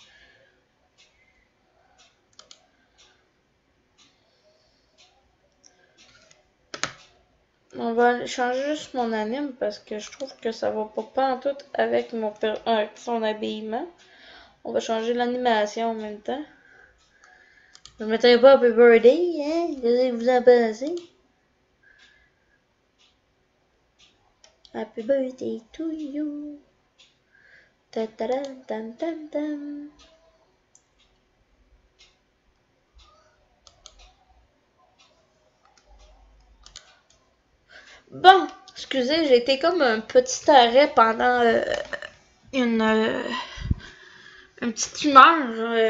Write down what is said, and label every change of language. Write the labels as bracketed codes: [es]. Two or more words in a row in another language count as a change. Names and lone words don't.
[fr] On va changer juste mon anime parce que je trouve que ça va pas en tout avec son habillement. On va changer l'animation en même temps. Je ne mettrai pas Happy Birthday, hein? Qu'est-ce que vous en pensez? [en] Happy Birthday to you. Ta ta tam tam tam tam. [fr] Bon, excusez, j'ai été comme un petit arrêt pendant une petite humeur.